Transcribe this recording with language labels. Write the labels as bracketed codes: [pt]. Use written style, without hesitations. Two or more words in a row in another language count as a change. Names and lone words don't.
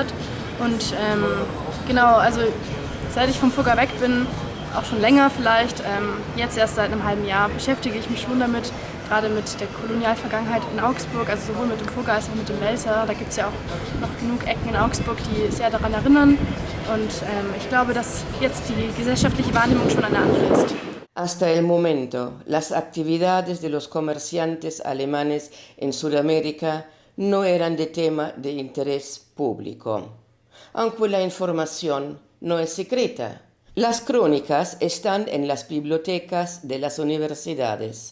[de] Und genau, also seit ich vom Fugger weg bin, auch schon länger vielleicht, jetzt erst seit einem halben Jahr, beschäftige ich mich schon damit, gerade mit der Kolonialvergangenheit in Augsburg, also sowohl mit dem Fugger als auch mit dem Welser. Da gibt es ja auch noch genug Ecken in Augsburg, die sehr daran erinnern. Und ich glaube, dass jetzt die gesellschaftliche Wahrnehmung schon eine andere ist. [es] Hasta el momento, las actividades de los comerciantes alemanes en Sudamérica no eran de tema de interés público, aunque la información no es secreta. Las crónicas están en las bibliotecas de las universidades.